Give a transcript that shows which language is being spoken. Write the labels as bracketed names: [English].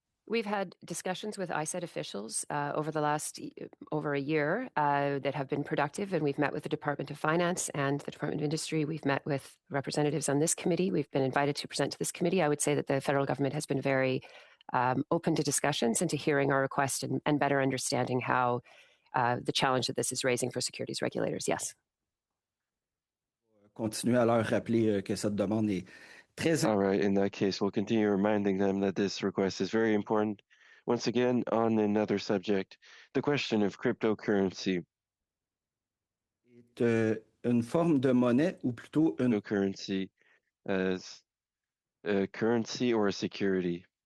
[English] We've had discussions with ISET officials over the last over a year that have been productive, and we've met with the Department of Finance and the Department of Industry. We've met with representatives on this committee. We've been invited to present to this committee. I would say that the federal government has been very open to discussions and to hearing our request and better understanding how the challenge that this is raising for securities regulators. Yes. [French] Continuer à leur rappeler que cette demande est très [English] All right, in that case, we'll continue reminding them that this request is very important. Once again, on another subject, the question of cryptocurrency. [French] une forme de monnaie ou plutôt une [English] Cryptocurrency as a currency or a security?